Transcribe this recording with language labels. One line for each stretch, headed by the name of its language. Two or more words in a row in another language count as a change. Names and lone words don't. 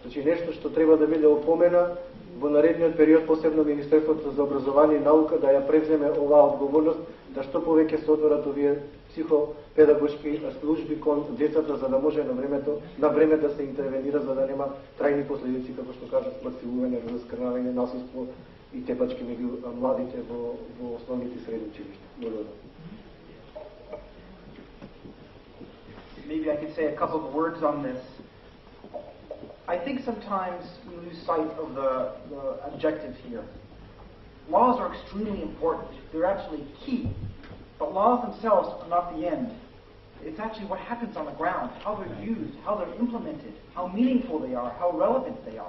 Macedonian: Значи нешто што треба да биде опомена во наредниот период, посебно Министерството за образование и наука да ја превземе оваа одговорност, да што повеќе се отворат овие психопедагошки служби кон децата, за да може на време да се интервенира, за да нема трајни последици, како што кажат, насилување, раскрнавање, насилство и тепачки меѓу младите во основните и средни училишта. Благодарам.
English: Maybe I could say a couple of words on this. I think sometimes we lose sight of the objective here. Laws are extremely important. They're absolutely key. But laws themselves are not the end. It's actually what happens on the ground, how they're used, how they're implemented, how meaningful they are, how relevant they are.